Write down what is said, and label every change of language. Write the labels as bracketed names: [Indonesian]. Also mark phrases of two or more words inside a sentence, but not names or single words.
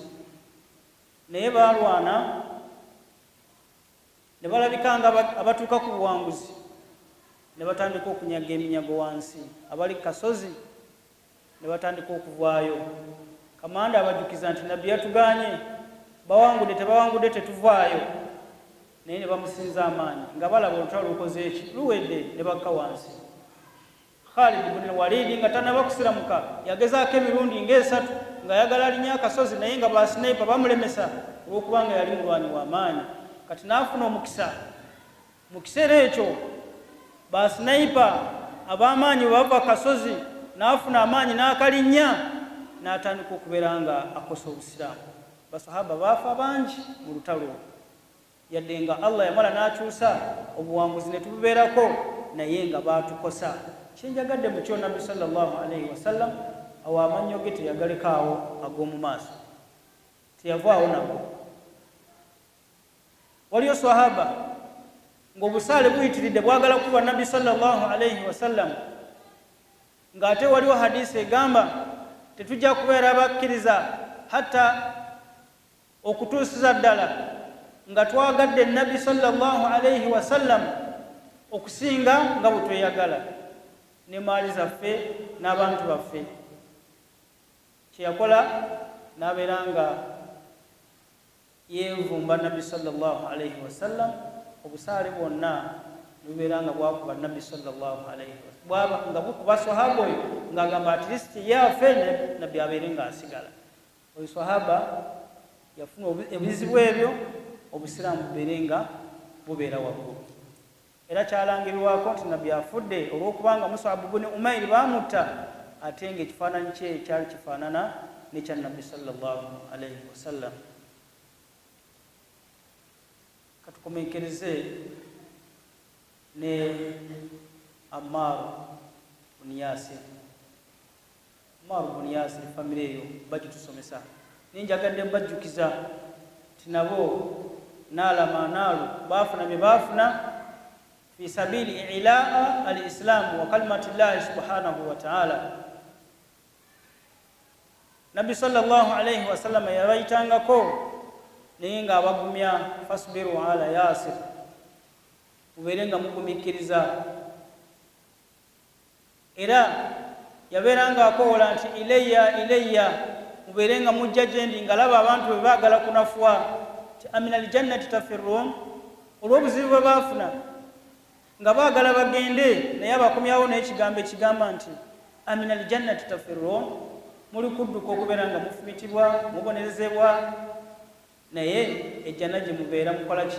[Ganda] Naye baalwana ne balabika nga abatuuka ku buwanguzi, ne batandika okunyaga eminyago wansi. Abali ku kasozi ne batandika okuvaayo. Kamanda abajjukiza nti nabbi yatuganye, bawangudde tebawangudde tetuvaayo. Naye ne bamusinza amaanyi nga balaba olutalo lukoze eki luwedde, ne bakka wansi. Khalid ibn Walid nga tanaba kusiramuka yagezaako emirundi ng'esatu ng'ayagala alinnya akasozi, naye nga basinipa bamulemesa olw'okubanga yali mulwanyi w'amaanyi. Kati n'afuna omukisa. Mu kiseera ekyo basinipa ab'amaanyi bwe bava kasozi, n'afuna amaanyi n'akalinnya, n'atandika okubeera nga akosa obusiraamu. Basahaba baafa bangi mu lutalo, yadde nga Allah yamala n'akyusa obuwanguzi ne tububeerako, naye nga baatukosa. Kyenjagadde mu kyo Nabbi [Arabic] صلى الله عليه وسلم [Ganda] awo amannyo ge teyagalekaawo ag'omu maaso, teyavaawo nago. Waliyo sahaba ng'obusaale buyitiridde bwagala kuba Nabbi [Arabic] صلى الله عليه وسلم, [Ganda] ng'ate waliwo hadisi egamba tetujja kubeera bakkiriza hatta okutuusiza ddala nga twagadde Nabbi [Arabic] صلى الله عليه وسلم [Ganda] okusinga nga bwe tweyagala ne maali zaffe n'abantu baffe. Kyeyakola n'abeera nga yeevumba Nabbi [Arabic] صلى الله عليه وسلم, [Ganda] obusaale bwonna bubeera nga bwakuba Nabbi [Arabic] صلى الله عليه وسلم, [Ganda] bwaba nga bukuba sahaba oyo ng'agamba [English] at least [Ganda] yaafe Nabbi abeere ng'asigala. Oyo sahaba yafuna ebizibu ebyo, obusiraamu bubeere nga bubeera waggulu. Era kyalangirwako nti Nabbi afudde olw'okubanga Mus'ab ibn Umayr baamutta, ate ng'ekifaananyi kye kyali kifaanana n'ekya Nabbi [Arabic] صلى الله عليه وسلم. [Ganda] Katukomekereze ne Ammar ibn Yasir. Ammar ibn Yasir famire eyo bagitusomesa. Ninjagadde mbajjukiza ti nabo naalama naalu baafuna bye baafuna [Arabic] في سبيل إلى الإسلام وكلمة الله سبحانه وتعالى. [Ganda] Nabbi [Arabic] صلى الله عليه وسلم [Ganda] yabayitangako naye nga abagumya [Arabic] فاصبروا على [Ganda] Yasir, mubeere nga mugumikiriza. Era yabeera nga akoola nti ilayya, mubeere nga mujja gye ndi, nga laba abantu bwe baagala kunafuwa ti [Arabic] أمن الجنة تفرون, [Ganda] olw'obuzibu bwe baafuna nga baagala bagende, naye abakomyawo n'ekigambo ekigamba nti [Arabic] أمن الجنة تفرون, [Ganda] muli kudduka okubeera nga mufumitibwa, mubonerezebwa, naye ejjana gye mubeera mukola ki?